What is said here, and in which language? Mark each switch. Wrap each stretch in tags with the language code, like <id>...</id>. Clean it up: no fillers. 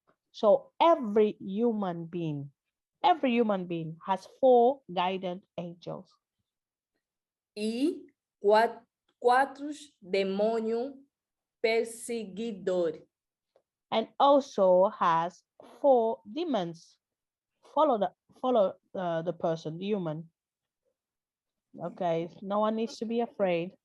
<en>So every human being has 4 guided angels.</en> <pt>E 4 demônios perseguidores.</pt> <en>And also has 4 demons follow the person, the human. Okay, no one needs to be afraid.</en>